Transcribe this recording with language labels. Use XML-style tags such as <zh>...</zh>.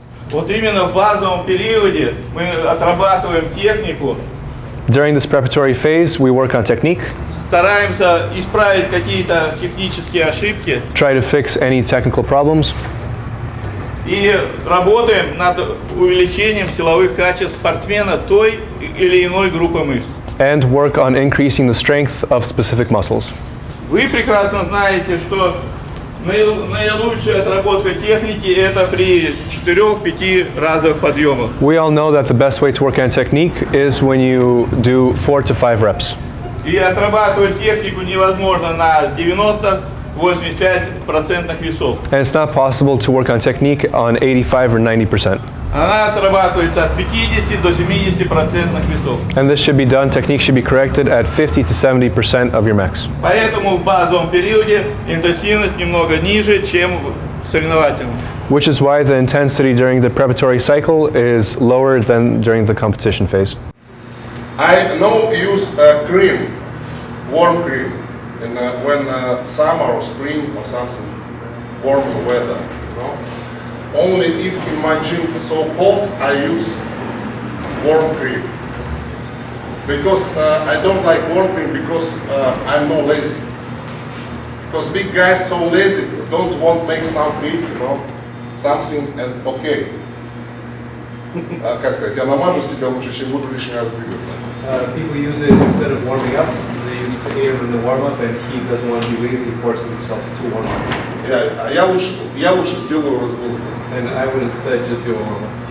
<ru>Вот именно в базовом периоде мы отрабатываем технику,</ru> <en>During this preparatory phase, we work on technique,</en> <ru>стараемся исправить какие-то технические ошибки</ru> <en>try to fix any technical problems,</en> <ru>и работаем над увеличением силовых качеств спортсмена той или иной группы мышц.</ru> <en>and work on increasing the strength of specific muscles.</en> <ru>Вы прекрасно знаете, что наилучшая отработка техники – это при 4-5 разовых подъемах.</ru> <en>We all know that the best way to work on technique is when you do 4 to 5 reps.</en> <ru>И отрабатывать технику невозможно на 90-85% весов.</ru> <en>And it's not possible to work on technique on 85 or 90%.</en> <ru>Она отрабатывается от 50 до 70% весов.</ru> <en>And this should be done, technique should be corrected at 50 to 70% of your max.</en> <ru>Поэтому в базовом периоде интенсивность немного ниже, чем в соревновательном.</ru> <en>Which is why the intensity during the preparatory cycle is lower than during the competition phase. I now use cream, warm cream, and when summer or spring or something, warm weather. You know? Only if in my gym is so cold, I use warm cream. Because I don't like warm cream because I'm no lazy. Because big guys so lazy, don't want to make some fits, you know, something and okay.</en> <ru>Как сказать, я намажу себя лучше, чем буду лишний раз двигаться.</ru> <en>People use it instead of warming up. They use it in the warm up, and he doesn't want to be lazy, forcing himself to warm up.</en> <ru>Я лучше сделаю разминку.</ru> <en>And I would instead just do a warm up.</en>